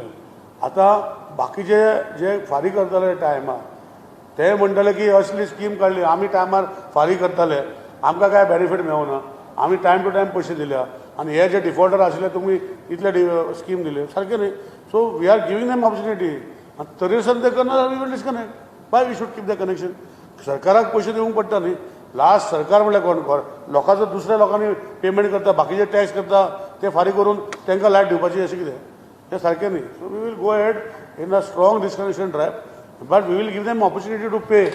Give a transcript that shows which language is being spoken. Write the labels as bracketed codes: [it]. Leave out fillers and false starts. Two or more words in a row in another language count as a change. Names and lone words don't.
[kok] आतां बाकीचे जे फारीक करताले टायमार ते म्हणटाले की असली स्कीम काडली आमी टायमार फारीक करताले आमकां काय बेनिफीट मेळूना आम्ही [en] time to time [kok] पैसे दिल्या आणि हे जे डिफॉल्टर आसले तुम्ही इतले स्कीम दिले सारखे नाही. [en] so we are giving them opportunity [kok] आणि तरी सण ते करणार [en] we will disconnect. By we should keep the connection. [kok] सरकाराक पैसे दिवंक पडटा न्ही. लास्ट सरकार म्हणल्यार कोण लोकांचो दुसऱ्या लोकांनी पेमेंट करता बाकीचे टॅक्स करता ते फारीक करून तांकां लायट दिवपाची अशें कितें हें सारकें न्ही. [en] So we will go head in a strong disconnection drive but we will give them opportunity to pay.